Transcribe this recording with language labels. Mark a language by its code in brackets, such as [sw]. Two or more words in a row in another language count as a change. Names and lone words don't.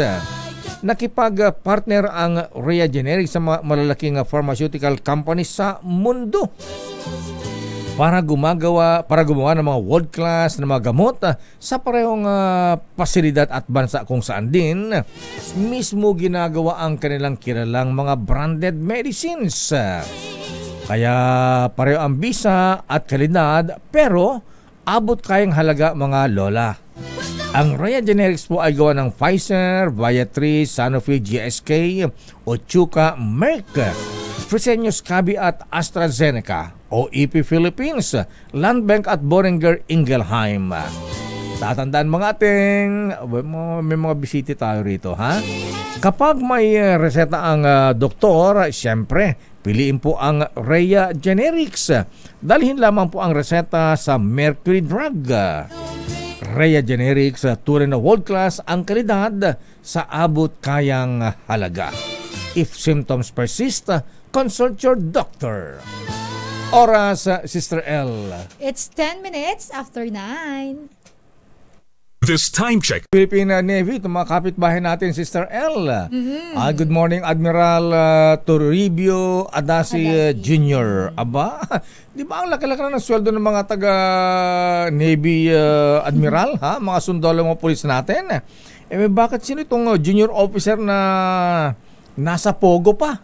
[tl] Nakipag-partner ang Rhea Generics sa malalaking [en] pharmaceutical companies [tl] sa mundo para gumawa ng mga world-class na mga gamot sa parehong pasilidad at bansa kung saan din mismo ginagawa ang kanilang kilalang mga [en] branded medicines. [tl] Kaya pareho ang bisa at kalidad, pero abot kayang halaga mga lola. Ang Rhea Generics po ay gawa ng Pfizer, Viatris, Sanofi, GSK, Otsuka, Merck, Fresenius Kabi at AstraZeneca, OEP Philippines, Landbank at Boehringer Ingelheim. Tatandaan mga ating, may mga bisita tayo rito, ha? Kapag may reseta ang doktor, siyempre, piliin po ang Rhea Generics. Dalhin lamang po ang reseta sa Mercury Drug. Rhea Generics, tunay na [en] world class [tl] ang kalidad sa abot kayang halaga. [en] If symptoms persist, consult your doctor. [tl] Oras, Sister L. [en] It's 10 minutes after 9. This time check. [tl] Philippine Navy, itong mga kapitbahay natin, Sister L. [en] Good morning, [tl] Admiral Toribio Adasi Jr. Aba, di ba ang laki-laki na ng sweldo ng mga taga-Navy Admiral, ha? Mga sundalo, mga pulis natin. Bakit sino itong [en] junior officer [tl] na nasa pogo pa?